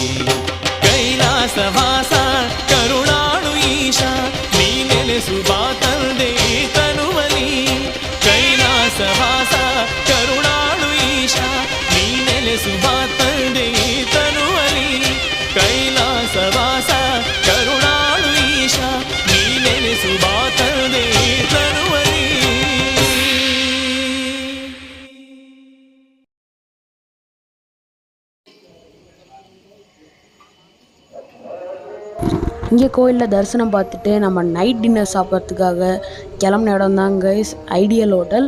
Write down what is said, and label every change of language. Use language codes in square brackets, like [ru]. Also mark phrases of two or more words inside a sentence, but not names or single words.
[kn] ಕೈಲಾಸವಾಸ ಕರುಣಾಳು ಈಶ ನೀ ನೆಲೆಸುವ ತಂದೆ ಈ ತನುವಲಿ. ಕೈಲಾಸವಾಸ ಕರುಣಾಳು ಈಶ ನೀ ನೆಲೆಸುವ ತಂದೆ ಈ ತನುವಲಿ. ಕೈಲಾಸವಾಸ ಕರುಣಾಳು ಈಶ ನೀ ನೆಲೆಸುವ ತಂದೆ ಈ ತನುವಲಿ. [ta] இங்கே கோயிலில் தரிசனம் பார்த்துட்டு நம்ம [en] night dinner [ta] சாப்பிட்றதுக்காக கிளம்புன இடம் தான் கைஸ் ஐடியல் ஹோட்டல்.